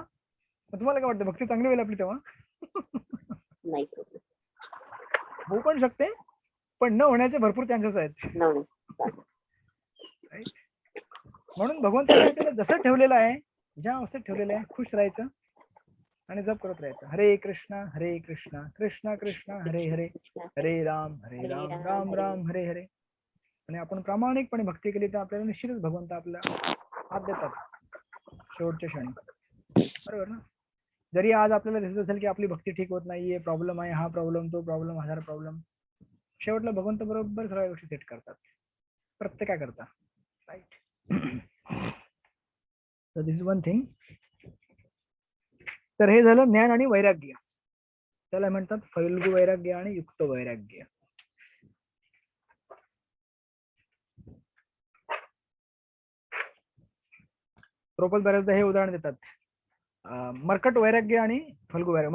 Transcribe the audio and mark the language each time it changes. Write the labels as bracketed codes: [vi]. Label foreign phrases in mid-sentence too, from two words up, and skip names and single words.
[mr] मग तुम्हाला काय वाटतं, भक्ती चांगली होईल आपली तेव्हा? नाही होऊ पण शकते, पण न होण्याचे भरपूर चान्सेस आहेत. म्हणून भगवंताने आपल्याला जसं ठेवलेलं आहे, ज्या अवस्थेत ठेवलेलं आहे, खुश राहायचं आणि जप करत राहायचं. हरे कृष्णा कृष्णा कृष्णा हरे हरे, हरे राम राम राम हरे हरे. आणि आपण प्रामाणिकपणे भक्ती केली तर आपल्याला निश्चितच भगवंत आपला हात देतात शेवटच्या क्षणी, बरोबर ना. जरी आज आपल्याला दिसत असेल की आपली भक्ती ठीक होत नाहीये, प्रॉब्लेम आहे, हा प्रॉब्लेम, तो प्रॉब्लेम, हजार प्रॉब्लेम, शेवटला भगवंत बरोबर सगळ्या गोष्टी सेट करतात प्रत्येकाकरता, राईट. [en] so this is one thing. [mr] तर हे झालं ज्ञान आणि वैराग्य. त्याला म्हणतात फल्गु वैराग्य आणि युक्त वैराग्य. प्रभुपाद बऱ्याचदा हे उदाहरण देतात, मर्कट वैराग्य आणि फल्गु वैराग्य.